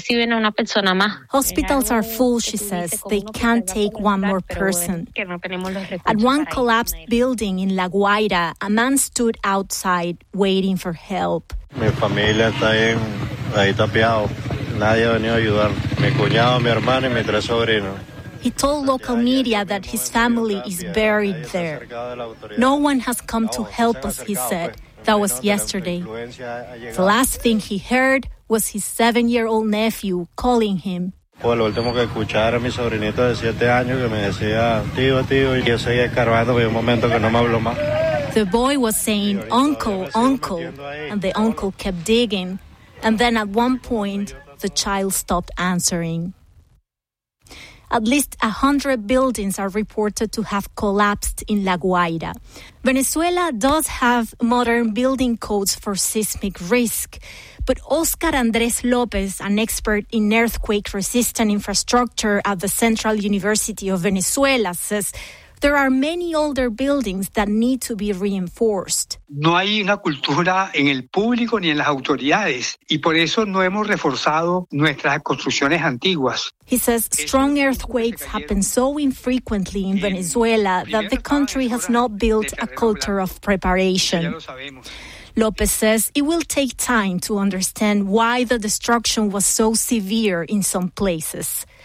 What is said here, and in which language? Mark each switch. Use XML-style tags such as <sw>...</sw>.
<en>Hospitals are full, she says. They can't take one more person. At one collapsed building in La Guaira, a man stood outside waiting for help.</en> <es>Mi familia está ahí tapiado. Nadie ha venido a ayudar. Mi cuñado, mi hermano y mis tres sobrinos.</es> <en>He told local media that his family is buried there. No one has come to help us, he said. That was yesterday. The last thing he heard was his 7-year-old nephew calling him.</en> <es>Lo último que escuché era mi sobrinito de 7 años que me decía, tío, tío, y yo seguía escarbando, pero un momento que no me habló más.</es> <en>The boy was saying, uncle, uncle, and the uncle kept digging. And then at one point, the child stopped answering. At least 100 buildings are reported to have collapsed in La Guaira. Venezuela does have modern building codes for seismic risk, but Oscar Andres Lopez, an expert in earthquake-resistant infrastructure at the Central University of Venezuela, says there are many older buildings that need to be reinforced.</en> <es>No hay una cultura en el público ni en las autoridades, y por eso no hemos reforzado nuestras construcciones antiguas.</es> <en>He says strong earthquakes happen so infrequently in Venezuela that the country has not built a culture of preparation. López says it will take time to understand why the destruction was so severe in some places.</en>